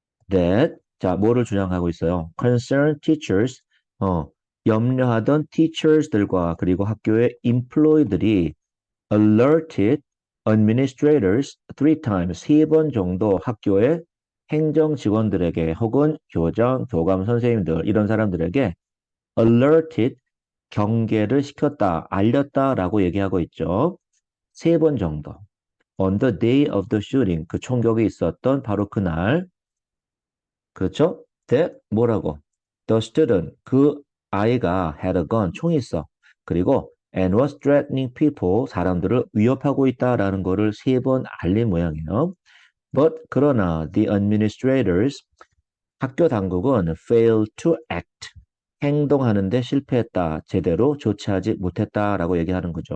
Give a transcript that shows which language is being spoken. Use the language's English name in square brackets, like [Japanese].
[Korean] that, 자, 뭐를 주장하고 있어요? [English] concerned teachers, [Korean] 어, 염려하던 teachers들과 그리고 학교의 employee들이 [English] alerted administrators three times, [Korean] 3번 정도 학교의 행정 직원들에게 혹은 교장, 교감 선생님들 이런 사람들에게 alerted 경계를 시켰다, 알렸다라고 얘기하고 있죠. 3번 정도. [English] On the day of the shooting, [Korean] 그 총격이 있었던 바로 그날, 그렇죠? that 뭐라고? [English] The student, [Korean] 그 아이가 [English] had a gun, [Korean] 총이 있어. 그리고 and [English] was threatening people, [Korean] 사람들을 위협하고 있다라는 거를 3번 알린 모양이에요. But 그러나 [English] the administrators, [Korean] 학교 당국은 [English] failed to act, [Korean] 행동하는데 실패했다, 제대로 조치하지 못했다라고 얘기하는 거죠.